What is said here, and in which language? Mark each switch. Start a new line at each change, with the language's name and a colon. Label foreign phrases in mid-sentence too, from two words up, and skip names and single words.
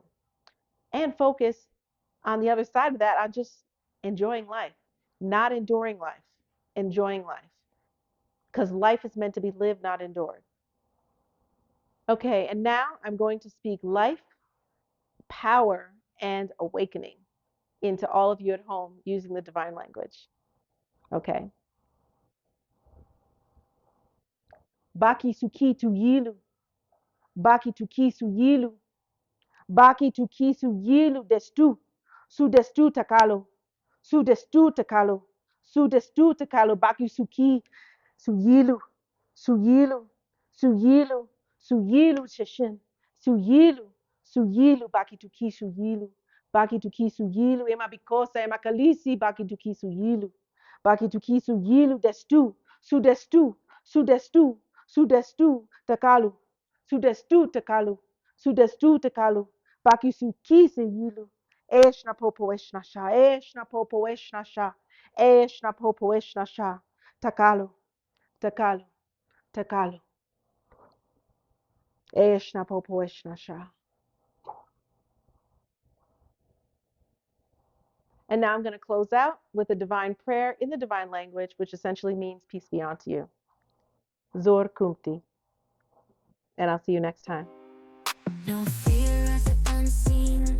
English: And focus on the other side of that on just enjoying life, not enduring life, enjoying life. Because life is meant to be lived, not endured. Okay, and now I'm going to speak life, power, and awakening into all of you at home using the divine language. Okay. Baki sukitu yilu, baki tukisu yilu, baki tukisu yilu destu takalo, su destu takalo, su destu takalo, baki suki, su yilu, su yilu, su yilu, su yilu sheshin, su yilu, su yilu, baki tukisu yilu, baki tukisu yilu, ema bikosa, ema kalisi, baki tukisu yilu, baki tukisu yilu destu, su destu, su destu, su destu takalu, su destu takalu, su destu takalu, baki su kise yilu, eshna popo eshna sha, eshna popo eshna sha, eshna popo eshna sha, takalu, takalu, takalu, eshna popo eshna sha. And now I'm going to close out with a divine prayer in the divine language, which essentially means peace be unto you. Zor Kumti. And I'll see you next time. No fear of the unseen.